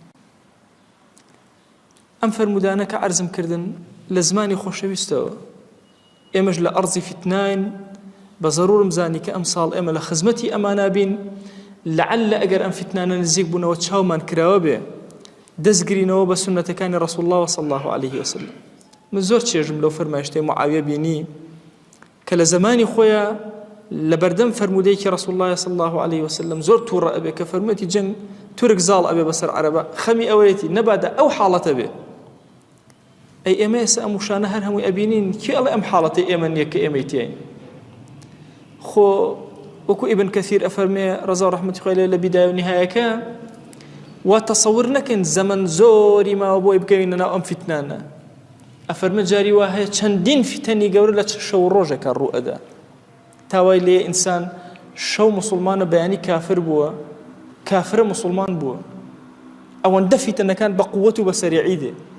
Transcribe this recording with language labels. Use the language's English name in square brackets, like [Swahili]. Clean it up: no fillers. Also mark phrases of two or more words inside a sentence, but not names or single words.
[Central Kurdish] ئەم فەرمودانە کە عەرزم کردن لە زمانی خۆشەویستەوە ئێمەش لە ئەرزی فتناین بە زەرورم زانی کە ئەم ساڵ ئێمە لە خزمەتی ئەمانە بین لعل ئەگەر ئەم فتنانە نزیک بوونەوە چاومان کراوە بێ دەستگرینەوە بە سنەتەکانی ڕەسوڵ الله [Arabic] صلی الله عليه وسلم [Central Kurdish] من زۆر چێژم لەو فەرمایشتەی معاویە بینی کە لە زمانی خۆیە لە بەردەم فەرمودەیەکی ڕەسوڵ الله [Arabic] صلی الله عليه وسلم [Central Kurdish] زۆر تووڕە ئەبێ کە فەرموویەتی جەنگ تورک زاڵ ئەبێ بەسەر عەرەبە خەمی ئەوەیەتی نەبادە ئەو حاڵەتە بێ ئەی ئێمە ئێستا ئەم وشانە هەر هەمووی ئەبینین کێ ئەڵێ ئەم حاڵەتەی ئێمە نییە کە ئێمەی تێین خۆ وەکو ئیبن کەثیر ئەفەرمێ ڕەزا و ڕەحمەتی خوای لێ لە بیدایە و نیهایەکە وا تەسەور نەکەن زەمن زۆری ماوە بۆی بگەوینە ناو ئەم فتنانە ئەفەرمێ جاری وا هەیە چەندین فتەنی گەورە لە شەو ڕۆژێکە ڕوو ئەدا تاوای لێ ئینسان شەو موسڵمانە بەیانی کافر بووە کافرە موسڵمان بووە ئەوەندە فتنەکان بە قووەت و بە سەریعی دێ